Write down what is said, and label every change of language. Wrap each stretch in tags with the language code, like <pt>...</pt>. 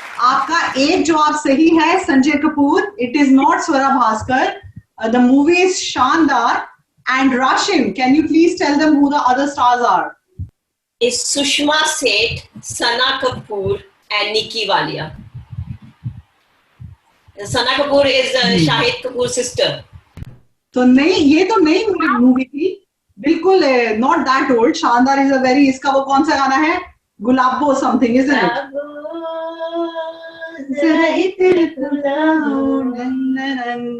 <hi>आपका एक जवाब सही है, Sanjay Kapoor.</hi> <en>It is not Swara Bhaskar. The movie is Shandar. And Rashim, can you please tell them who the other stars are? It's Sushma Seth, Sana Kapoor, and Nikki Walia. Sana Kapoor is Shahid Kapoor's sister.</en> <hi>तो नहीं, ये तो नई movie थी.</hi> <en>बिल्कुल not that old.</en> <hi>Shandar</hi> <en>is a very,</en> <hi>इसका वो कौन सा गाना है?</hi> <en>Gulabo something, isn't it?</en>